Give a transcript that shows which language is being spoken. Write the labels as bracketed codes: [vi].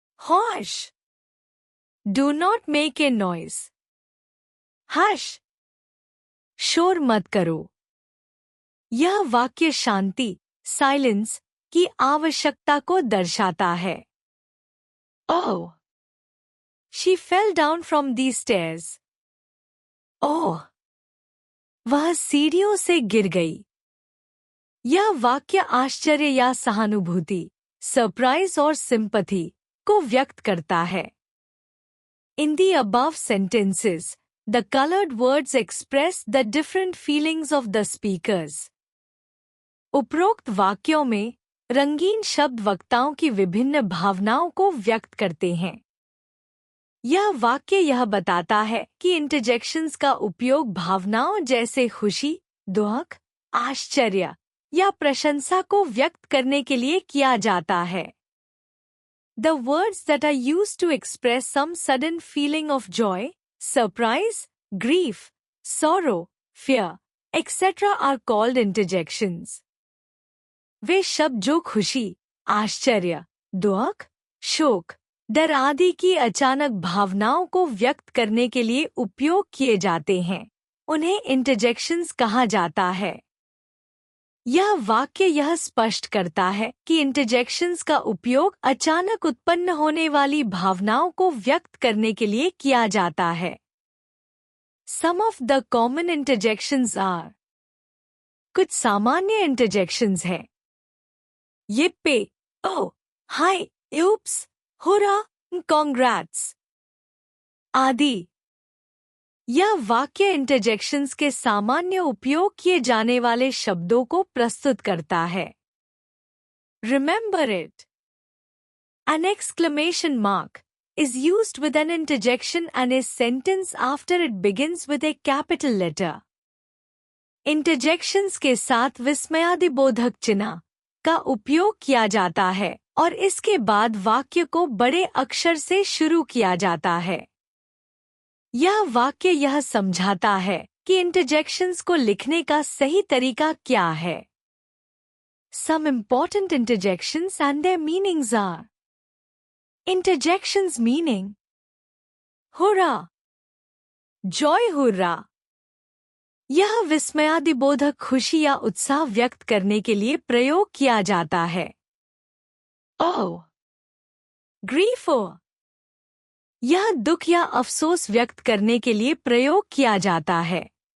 [en] Hush! Do not make a noise. Hush! [hi] शोर मत करो। यह वाक्य शांति, साइलेंस, की आवश्यकता को दर्शाता है। [en] Oh! She fell down from the stairs. [hi] Oh! वह सीढ़ियों से गिर गई। यह वाक्य आश्चर्य या सहानुभूति, सरप्राइज और सिंपैथी, को व्यक्त करता है। [en] In the above sentences, the colored words express the different feelings of the speakers. [hi] उपरोक्त वाक्यों में रंगीन शब्द वक्ताओं की विभिन्न भावनाओं को व्यक्त करते हैं। यह वाक्य यह बताता है कि इंटरजेक्शंस का उपयोग भावनाओं जैसे खुशी, दुख, आश्चर्य या प्रशंसा को व्यक्त करने के लिए किया जाता है। [en] The words that are used to express some sudden feeling of joy, surprise, grief, sorrow, fear, etc. are called interjections. [hi] वे शब्द जो खुशी, आश्चर्य, दुख, शोक, डर आदि की अचानक भावनाओं को व्यक्त करने के लिए उपयोग किए जाते हैं, उन्हें इंटरजेक्शंस कहा जाता है। यह वाक्य यह स्पष्ट करता है कि इंटरजेक्शंस का उपयोग अचानक उत्पन्न होने वाली भावनाओं को व्यक्त करने के लिए किया जाता है। [en] Some of the common interjections are. [hi] कुछ सामान्य इंटरजेक्शंस हैं। [en] Yippee! Oh! Hi! Oops! Hurrah! Congrats! आदि। [hi] यह वाक्य इंटरजेक्शंस के सामान्य उपयोग किए जाने वाले शब्दों को प्रस्तुत करता है। [en] Remember it. An exclamation mark is used with an interjection and a sentence after it begins with a capital letter. [hi] Interjections के साथ विस्मयादिबोधक चिन्ह का उपयोग किया जाता है और इसके बाद वाक्य को बड़े अक्षर से शुरू किया जाता है। यह वाक्य यह समझाता है कि इंटरजेक्शंस को लिखने का सही तरीका क्या है। [en] Some important interjections and their meanings are. Interjections meaning. Hurrah! Joy hurrah! [hi] यह विस्मयादिबोधक खुशी या उत्साह व्यक्त करने के लिए प्रयोग किया जाता है। [en] Oh! Grief! [hi] यह दुख या अफसोस व्यक्त करने के लिए प्रयोग किया जाता है।